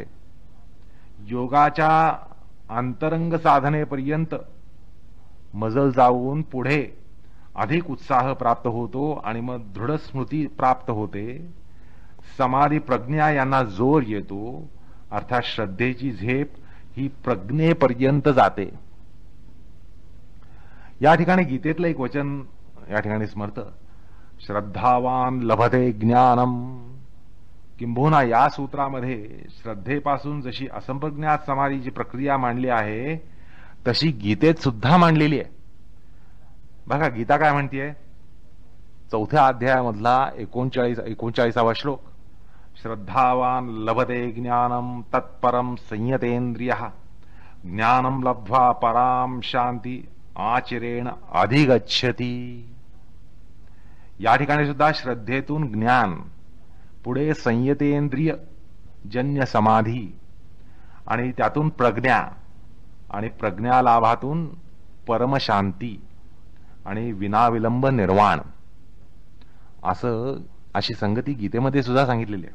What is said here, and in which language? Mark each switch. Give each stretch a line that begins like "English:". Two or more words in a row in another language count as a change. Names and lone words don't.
Marathi: योगाच्या अंतरंग साधनेपर्यंत मजल जाऊन पुढे अधिक उत्साह प्राप्त होतो आणि मग दृढ स्मृती प्राप्त होते. समाधी, प्रज्ञा यांना जोर येतो. अर्थात श्रद्धेची झेप ही प्रज्ञेपर्यंत जाते. या ठिकाणी गीतेतलं एक वचन या ठिकाणी स्मरतं,
Sanskrit: श्रद्धावान लभते ज्ञानम.
Marathi: किंबहुना या सूत्रामध्ये श्रद्धेपासून जशी असंप्रज्ञात समाधीची प्रक्रिया मांडली आहे तशी गीतेत सुद्धा मांडलेली आहे. बघा गीता काय म्हणतीये, 4थ्या अध्यायामधला 39वा श्लोक,
Sanskrit: श्रद्धावान लभते ज्ञानम तत्परम संयतेंद्रियः ज्ञानम लब्ध्वा पराम शांती आचरेण अधिगच्छति.
Marathi: या ठिकाणी सुद्धा श्रद्धेतून ज्ञान, पुढे संयतेंद्रिय जन्य समाधी आणि त्यातून प्रज्ञा आणि प्रज्ञालाभातून परमशांती आणि विनाविलंब निर्वाण, अशी संगती गीतेमध्ये सुद्धा सांगितलेली आहे.